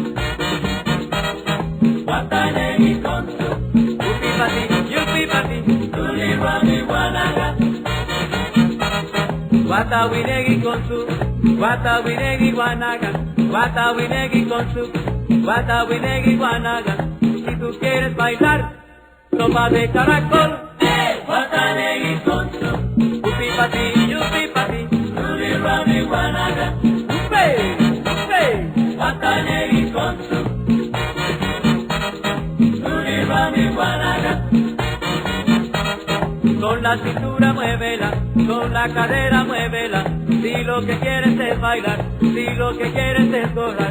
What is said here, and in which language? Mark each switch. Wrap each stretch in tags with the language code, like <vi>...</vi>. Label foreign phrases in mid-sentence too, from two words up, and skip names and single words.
<cab>Watanegi konsu, upi pati, yupi pati, tulirwani wanaga. Watawinegi konsu, watawinegi wanaga. Watawinegi konsu, watawinegi wanaga.</cab> <es>Si tú quieres bailar sopa de caracol,</es> <cab>Watanegi konsu, upi pati, yupi pati, tulirwani wanaga. Upe, upe, Watanegi konsu, tulirwani wanaga.</cab> <es>Con la cintura muévela, con la cadera muévela. Si lo que quieres es bailar, si lo que quieres es gozar.</es>